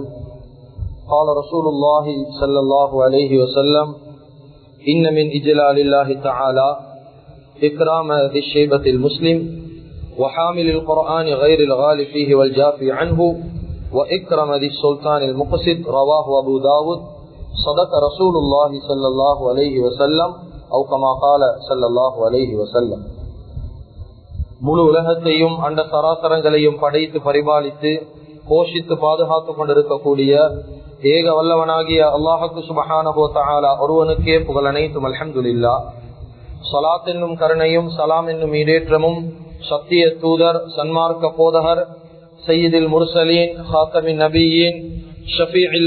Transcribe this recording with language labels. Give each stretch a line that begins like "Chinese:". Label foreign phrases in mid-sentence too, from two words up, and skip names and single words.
Arabic: قال رسول الله صلى الله عليه وسلم إن من إجلال الله تعالى إكرام ذي الشيبة المسلم وحامل القرآن غير الغال فيه والجافي عنه وإكرم ذي السلطان المقصد رواه أبو داود صدق رسول الله صلى الله عليه وسلم أو كما قال صلى الله عليه وسلم.
Tamil: முழு உலகத்தையும் அண்ட சராசரங்களையும் படைத்து பரிபாலித்து போஷித்து பாதுகாத்துக் கொண்டிருக்கக்கூடிய ஏக வல்லவனாகிய அல்லாஹுக்கு
Arabic: سبحانه وتعالى
Tamil: ஒருவனுக்கே புகழ் அனைத்தும்.
Arabic: الحمد لله.
Tamil: ஸலாத் என்னும் கருணையும் சலாம் என்னும் ஈடேற்றமும் சத்திய தூதர் சன்மார்க்க போதகர்
Arabic: سيد المرسلين خاتم النبيين شفيع